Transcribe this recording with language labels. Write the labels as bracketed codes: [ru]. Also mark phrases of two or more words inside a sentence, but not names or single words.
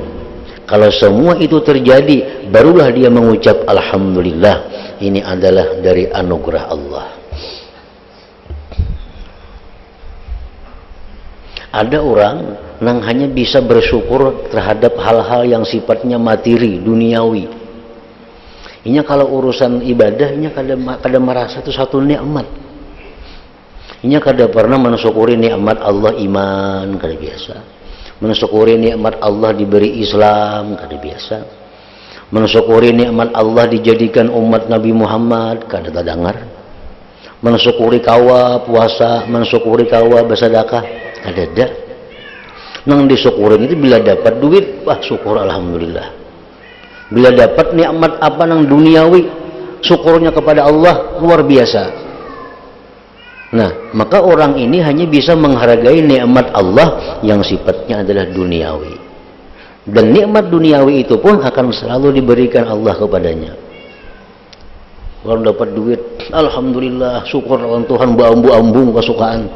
[id] Kalau semua itu terjadi, barulah dia mengucap alhamdulillah, ini adalah dari anugerah Allah. Ada orang yang hanya bisa bersyukur terhadap hal-hal yang sifatnya materi, duniawi. [bjn] Inya kalau urusan ibadah, inya kada merasa itu satu nikmat. Inya kada pernah mensyukuri nikmat Allah iman, kada biasa. Mensyukuri nikmat Allah diberi Islam, kada biasa. Mensyukuri nikmat Allah dijadikan umat Nabi Muhammad, kada tadangar. Mensyukuri kawa puasa, mensyukuri kawa bersedekah, kada ada. Nang disyukurin itu bila dapat duit, wah syukur alhamdulillah. [id] Bila dapat nikmat apa nang duniawi, syukurnya kepada Allah luar biasa. Nah, maka orang ini hanya bisa menghargai nikmat Allah yang sifatnya adalah duniawi. Dan nikmat duniawi itu pun akan selalu diberikan Allah kepadanya. [bjn] Orang dapat duit, alhamdulillah, syukur lawan Tuhan, beambu-ambung kesukaan.